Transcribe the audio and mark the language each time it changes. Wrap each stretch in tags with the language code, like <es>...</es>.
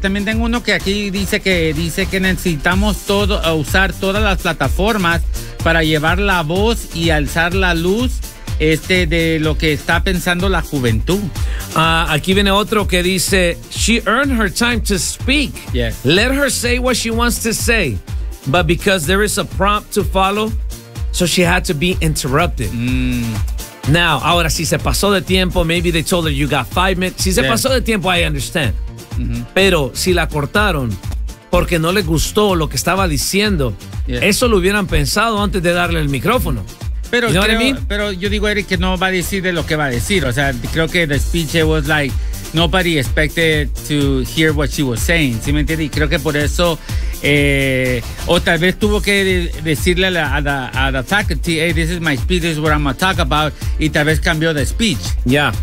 <es>También tengo uno que aquí dice que necesitamos todo, usar todas las plataformas para llevar la voz y alzar la luz de lo que está pensando la juventud. Aquí viene otro que dice,</es> <en>she earned her time to speak. Yes. Let her say what she wants to say. But because there is a prompt to follow, so she had to be interrupted. Mm. Now,</en> <es>ahora, si se pasó de tiempo,</es> <en>maybe they told her you got 5 minutes.</en> <es>Si se pasó de tiempo,</es> <en>I understand. Mm-hmm.</en> <es>Pero si la cortaron porque no le gustó lo que estaba diciendo, eso lo hubieran pensado antes de darle el micrófono. Pero,</es> <en>you know what I mean?</en> <es>Pero yo digo, Eric, que no va a decir de lo que va a decir. O sea, creo que</es> <en>the speech was like, nobody expected to hear what she was saying.</en> <es>¿Sí me entiendes? Y creo que por eso, o tal vez tuvo que decirle a la faculty,</es> <en>hey, this is my speech, this is what I'm going to talk about.</en> <es>Y tal vez cambió de speech. Yeah.</es>